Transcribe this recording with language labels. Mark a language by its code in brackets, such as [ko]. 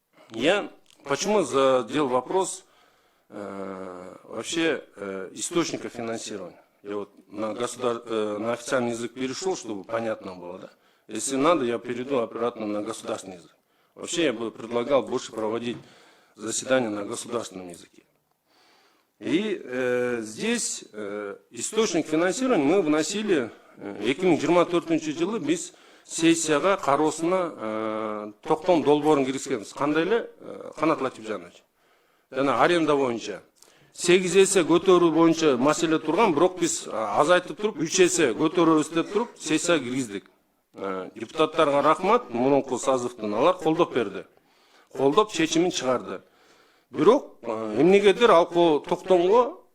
[ru] Я почему задел вопрос вообще источника финансирования. Я вот на официальный язык перешел, чтобы понятно было, да? Если надо, я перейду обратно на государственный язык. Вообще я бы предлагал больше проводить заседания на государственном языке. И здесь источник финансирования мы вносили [ky] 2024 жылы біз сессияға қаросына тоқтом долборын кіріскенбіз. Қандай эле Қанат Латифжанович? Жана аренда боюнча 8 есе көтөрүү боюнча маселе турган, бирок биз азайтып туруп 3 есе көтөрөбүз деп туруп сессияга киргиздик. Депутаттарга рахмат, мурунку сазывдын алар колдоп берди. Колдоп чечимин чыгарды. Бирок эмнегедир ал токтомго